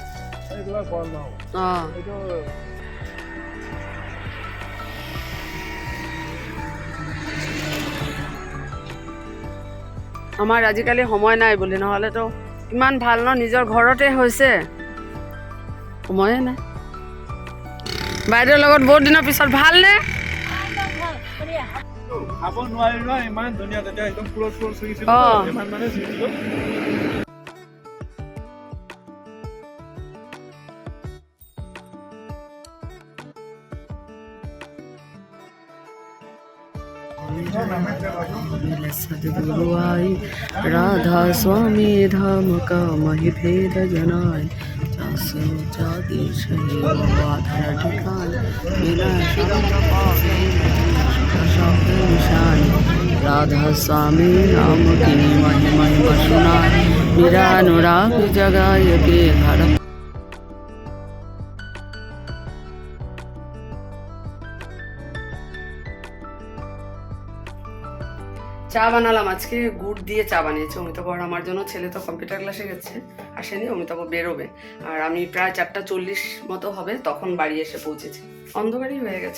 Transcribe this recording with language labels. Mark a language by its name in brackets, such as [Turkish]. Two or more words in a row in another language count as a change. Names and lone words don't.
[Assamese] অঁ আমাৰ আজিকালি সময় নাই বুলি, নহ'লেতো ইমান ভাল ন, নিজৰ ঘৰতে হৈছে, সময়ে নাই। বাইদেউৰ লগত বহুত দিনৰ পিছত ভালনে? খাব নোৱাৰি ন, ইমান ধুনীয়া, তেতিয়া একদম ফুলত ফুল ছিঙিছিলো, ইমান মানে ছিঙিছিলো। [Hindi] राधा स्वामी धाम का महि भेद जनाय, जासो जा देश ठिकान बिना शब्द निशान। राधा स्वामी नाम की महिमा सुनाय, मेरा अनुराग जगाय के घर। [Bangla] চা বানালাম আজকে, গুড় দিয়ে চা বানিয়েছে অমিতাভ। আর আমার জন্য, ছেলে তো কম্পিউটার ক্লাসে গেছে, আসেনি, অমিতাভ বেরোবে। আর আমি প্রায় 4:40 মতো হবে তখন বাড়ি এসে পৌঁছেছি, অন্ধকারই হয়ে গেছে।